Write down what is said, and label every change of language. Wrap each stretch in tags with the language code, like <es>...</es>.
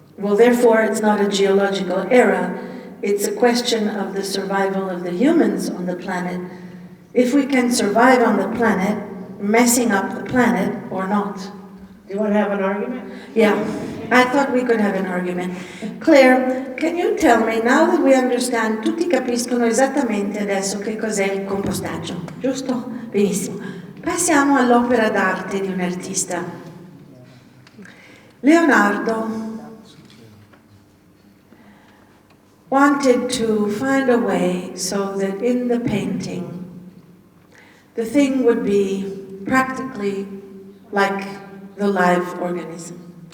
<en>Well, therefore, it's not a geological era. It's a question of the survival of the humans on the planet. If we can survive on the planet, messing up the planet or not. Do you want to have an argument? Yeah, I thought we could have an argument.</en> <it>Claire,</it> <en>can you tell me, now that we understand,</en> <it>tutti capiscono esattamente adesso che cos'è il compostaggio, giusto? Benissimo. Passiamo all'opera d'arte di un artista.</it> <en>Leonardo wanted to find a way so that in the painting, the thing would be practically like the live organism.</en>